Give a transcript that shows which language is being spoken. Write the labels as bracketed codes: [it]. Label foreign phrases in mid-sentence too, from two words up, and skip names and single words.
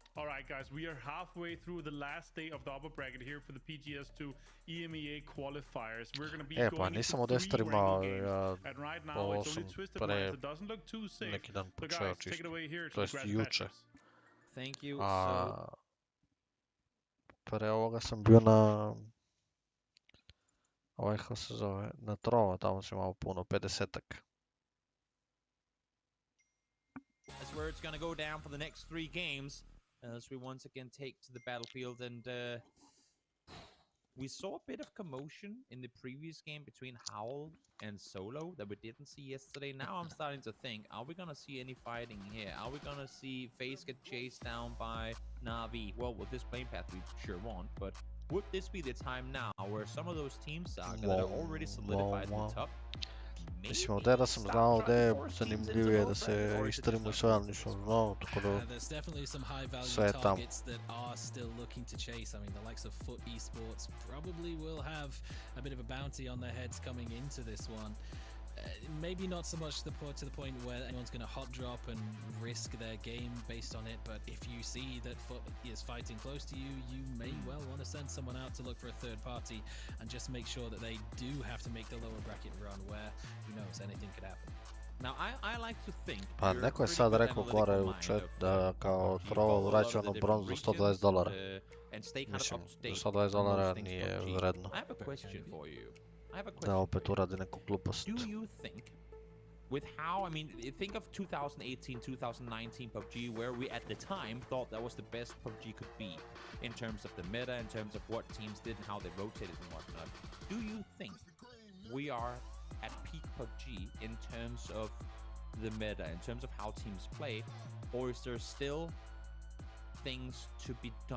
[en] All right, guys, we are halfway through the last day of the upper bracket here for the PGS2 EMEA qualifiers. We're going to be going into 3 ranking games, and right now it's only Twisted Minds. It doesn't look too safe. So guys, take it away here to the Grass Masters. Thank you. [sr] Pre ovoga sam bio na... kako se zove, na Trova, tamo sam imao puno, 50-ak. [en] That's where it's gonna go down for the next 3 games as we once again take to the battlefield, and we saw a bit of commotion in the previous game between Howl and Solo that we didn't see yesterday. Now I'm starting to think, are we gonna see any fighting here? Are we gonna see FaZe get chased down by Na'Vi? Well, with this plane path we sure won't, but would this be the time now where some of those teams Saga that are already solidified in the top? [sr] Mislim, od da sam znao da je zanimljivije da se istrimo sve, ali nisam znao, tako da [en] there's definitely some high [sr] sve [en] value [sr] je tamo. [en] targets that are still looking to chase. I mean, the likes of Foot Esports probably will have a bit of a bounty on their heads coming into this one. Maybe not so much to the point where anyone's going to hot drop and risk their game based on it, but if you see that Foot is fighting close to you, you may well want to send someone out to look for a third party and just make sure that they do have to make the lower bracket run, where, who knows, anything could happen. Now, I like to think [sr] Pa neko je sad rekao gore u chat da kao Trovo vraća ono bronzu $120. Mislim, $120 nije vredno. [en] I have a question for you. [sr] Da opet uradi neku glupost. [en] Do you think, with how, I mean, think of 2018, 2019 PUBG, where we at the time thought that was the best PUBG could be in terms of the meta, in terms of what teams did and how they rotated and whatnot. Do you think we are at peak PUBG in terms of the meta, in terms of how teams play, or is there still things to be done?